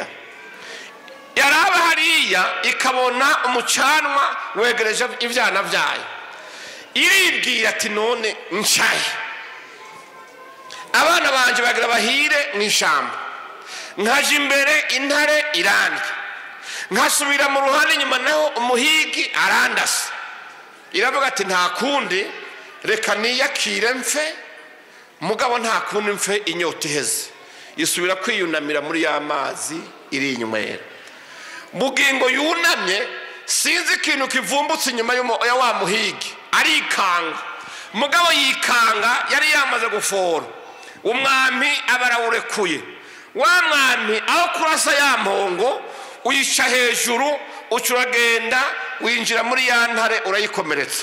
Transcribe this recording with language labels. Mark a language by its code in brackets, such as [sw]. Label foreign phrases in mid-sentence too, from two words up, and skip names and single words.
[rn] Yaraba hariya ikabona umucanwa wegereje ivyana vyayo, iribwira ati none nshaye abana banje bagira bahire mw'ishamba, nkaje imbere intare irandya, nkasubira mu ruhande nyuma naho umuhigi arandasa. Iravuga ati nta kundi reka niyakire mfe, mugabo nta kundi mfe inyota iheze. Isubira kwiyunamira muri ya mazi iri inywera. Bugingo yunamye sinzi ikintu kivumbutse inyuma ya wa muhigi, arikanga. Mugabo yikanga yari yamaze gufora. Umwami abarawurekuye. Wa mwami aho kurasa ya mpongo uyica hejuru, ucuragenda winjira muri ya ntare urayikomeretsa.